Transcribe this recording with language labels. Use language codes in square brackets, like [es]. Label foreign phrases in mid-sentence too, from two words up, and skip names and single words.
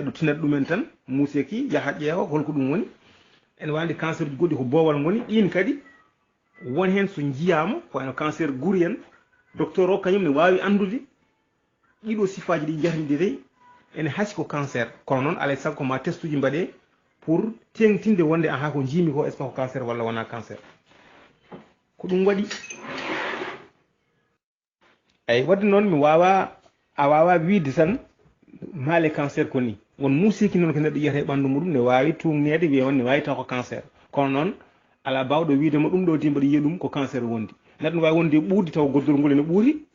[ff] neɗɗo tinat ɗumen tan muuseki yaha ƴeewa holko ɗum woni ene wandi cancer uji goɗɗi ko boowal ngoni ɗin kadi won hen so jiyama ko wayno cancer guri en docteur o kañum ne wawi andude ɗiɗo sifaji ɗi jahidi tawi ene haasi ko cancer kono noon alay saago ma test uji mbaɗe pour tengtinde wonde aha ko jiimi ko [fr] est ce que [ff] ko cancer walla wona cancer ko ɗum waɗi eyyi wadde noon a wawa wiide tan maale cancer ko ni won muusiki noon ko neɗɗo yiyata e ɓanndu muɗum ne wawi tungnede wiya on ne wawi taw ko cancer kono noon ala bawɗo wiidema ɗum ɗo di mbaɗa yiya ɗum ko cancer wondi neɗɗo ne wawi wonde ɓuudi taw goddol ngol ene ɓuuri